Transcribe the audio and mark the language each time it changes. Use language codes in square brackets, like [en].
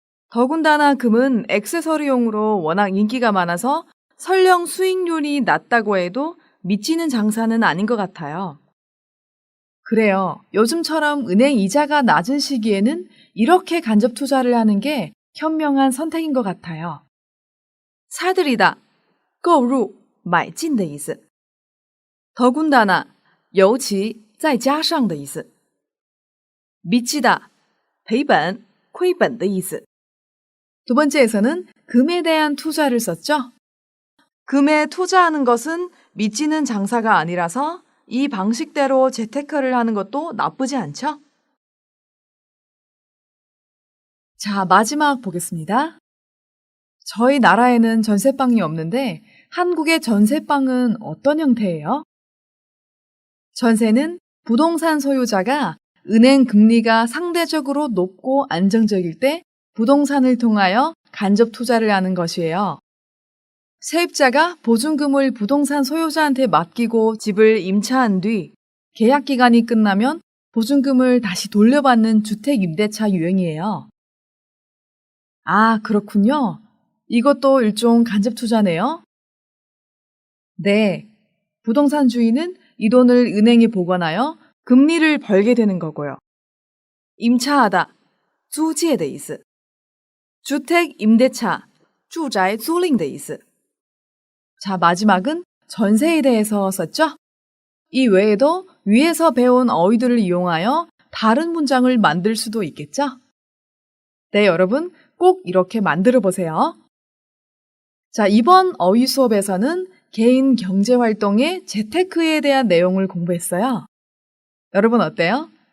[ko] 더군다나 금은 액세서리용으로 워낙 인기가 많아서 설령 수익률이 낮다고 해도 미치는 장사는 아닌 것 같아요. 그래요. 요즘처럼 은행 이자가 낮은 시기에는 이렇게 간접 투자를 하는 게 현명한 선택인 것 같아요. [zh] 사들이다, 购入, 买进的意思. 더군다나, 尤其, 再加上的意思. 미치다, 赔本, 亏本的意思. [ko] 두 번째에서는 금에 대한 투자를 썼죠? 금에 투자하는 것은 미치는 장사가 아니라서 이 방식대로 재테크를 하는 것도 나쁘지 않죠? 자, 마지막 보겠습니다. 저희 나라에는 전세방이 없는데 한국의 전세방은 어떤 형태예요? 전세는 부동산 소유자가 은행 금리가 상대적으로 높고 안정적일 때 부동산을 통하여 간접 투자를 하는 것이에요. 세입자가 보증금을 부동산 소유자한테 맡기고 집을 임차한 뒤 계약 기간이 끝나면 보증금을 다시 돌려받는 주택 임대차 유형이에요. 아, 그렇군요. 이것도 일종 간접 투자네요. 네. 부동산 주인은 이 돈을 은행에 보관하여 금리를 벌게 되는 거고요. [zh] 임차하다, 租借的意思. 주택 임대차, 住宅租赁的意思. [ko] 자, 마지막은 전세에 대해서 썼죠? 이 외에도 위에서 배운 어휘들을 이용하여 다른 문장을 만들 수도 있겠죠? 네, 여러분 꼭 이렇게 만들어 보세요. 자, 이번 어휘 수업에서는 개인 경제 활동의 재테크에 대한 내용을 공부했어요. 여러분 어때요?